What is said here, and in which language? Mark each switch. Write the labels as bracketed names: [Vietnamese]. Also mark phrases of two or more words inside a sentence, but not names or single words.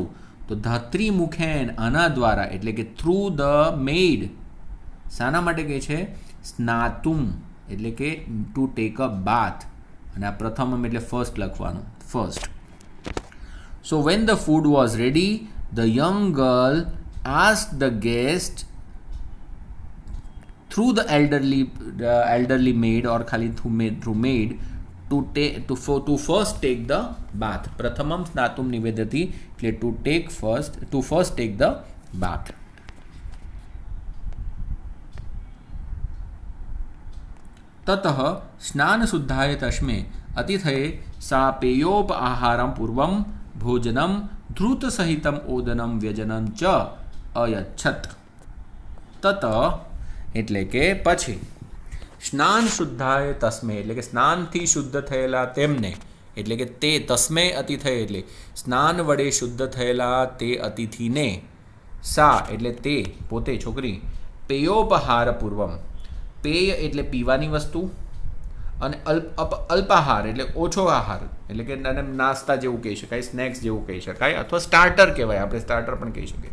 [Gujarati] તો ધાત્રીમુખેન, આના દ્વારા, એટલે કે [English] through the maid. [Gujarati] શાના માટે કહે છે? સ્નાતુમ એટલે કે [English] to take a bath, [Gujarati] અને આ પ્રથમમ એટલે ફર્સ્ટ લખવાનું, ફર્સ્ટ. [English] So when the food was ready, the young girl ask the guest through the elderly maid or ખાલી through maid to first take the bath. [Sanskrit] प्रथमम स्नातुम निवेदती [Gujarati] એટલે [English] to first take the bath. [Sanskrit] ततः स्नान शुद्धाय तस्मै अतिथये सा पेयोप आहारम पूर्वम भोजनम धृत सहितम ओदनम व्यजनम च अयच्छत. [Gujarati] तत એટલે કે પછી [Sanskrit] સ્નાન શુદ્ધાય તસ્મે [Gujarati] એટલે કે સ્નાનથી શુદ્ધ થયેલા તેમને, એટલે કે તે [Sanskrit] તસ્મે અતિથય [Gujarati] એટલે સ્નાન વડે શુદ્ધ થયેલા તે અતિથિને, સા એટલે તે પોતે છોકરી, [Sanskrit] પેયોપહાર પૂર્વમ, [Gujarati] પેય એટલે પીવાની વસ્તુ, અને અલ્પાહાર એટલે ઓછો આહાર, એટલે કે નાસ્તા જેવું કહી શકાય, સ્નેક્સ જેવું કહી શકાય, અથવા સ્ટાર્ટર કહેવાય, આપણે સ્ટાર્ટર પણ કહી શકીએ.